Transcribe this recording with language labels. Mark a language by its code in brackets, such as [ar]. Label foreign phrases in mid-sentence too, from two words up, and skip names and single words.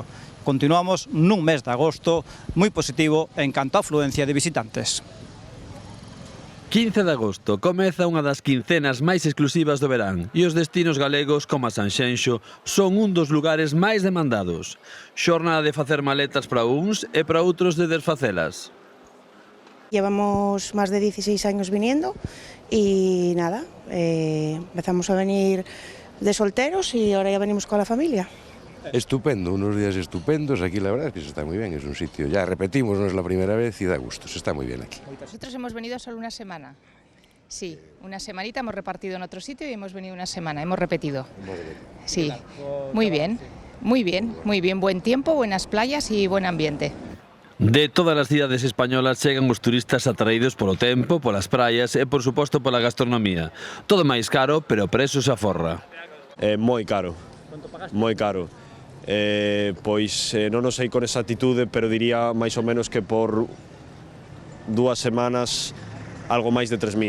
[gl] Continuamos nun mes de agosto moi positivo en canto a afluencia de visitantes. 15 de agosto comeza unha das quincenas máis exclusivas do verán e os destinos galegos como a Sanxenxo son un dos lugares máis demandados. Xornada de facer maletas para uns e para outros de desfacelas. [es] Llevamos más de 16 años viniendo y nada, empezamos a venir de solteros y ahora ya venimos con la familia. Estupendo, unos días estupendos, aquí la verdad es que se está muy bien, es un sitio, ya repetimos, no es la primera vez y da gusto, se está muy bien aquí. Nosotros hemos venido solo una semana, sí, una semanita, hemos repartido en otro sitio y hemos venido una semana, hemos repetido. Sí, muy bien, buen tiempo, buenas playas y buen ambiente. [gl] De todas as cidades españolas chegan os turistas atraídos polo tempo, polas praias e, por suposto, pola gastronomía. Todo máis caro, pero o prezo se aforra. Moi caro, moi caro. Pois non o sei con exactitude, pero diría máis ou menos que por 2 semanas algo máis de 3.000.